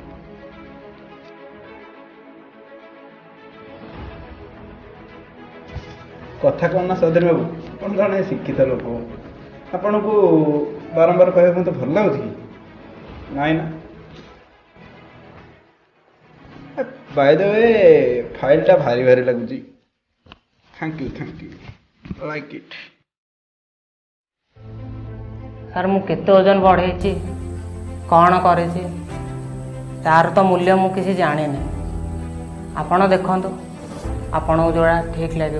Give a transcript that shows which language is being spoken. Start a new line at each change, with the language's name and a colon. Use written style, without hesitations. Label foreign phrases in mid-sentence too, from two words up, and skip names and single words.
Odia: କଥା କ'ଣ ନା ସ୍ୱାଧୀନ ବାବୁ ଆପଣ ଜଣେ ଶିକ୍ଷିତ ଲୋକ ଆପଣଙ୍କୁ ବାରମ୍ବାର କହିବାକୁ ମୋତେ ଭଲ ଲାଗୁଛି କି? ନାଇଁ ନା
English: by the way
Odia: ଫାଇଲଟା ଭାରି ଭାରି ଲାଗୁଛି।
English: Thank you like it.
Odia: ସାର୍ ମୁଁ କେତେ ଓଜନ ବଢ଼େଇଛି କ'ଣ କରିଛି ତାର ତ ମୂଲ୍ୟ ମୁଁ କିଛି ଜାଣିନି। ଆପଣ ଦେଖନ୍ତୁ ଆପଣଙ୍କୁ ଯେଉଁଟା ଠିକ୍ ଲାଗିବ।